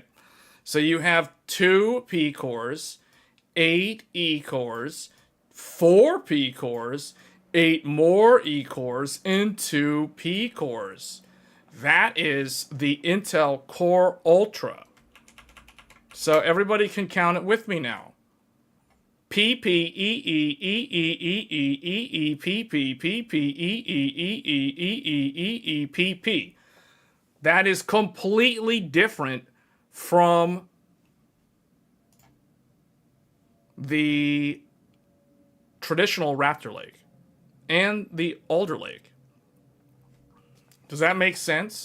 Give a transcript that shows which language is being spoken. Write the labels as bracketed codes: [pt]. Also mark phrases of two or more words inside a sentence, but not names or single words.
[en] So you have 2 P cores, 8 E cores, 4 P cores, 8 more E cores, and 2 P cores. That is the Intel Core Ultra. So everybody can count it with me now. P P E E E E E E E E P P P P E E E E E E E P P. That is completely different from the traditional Raptor Lake and the Alder Lake. Does that make sense?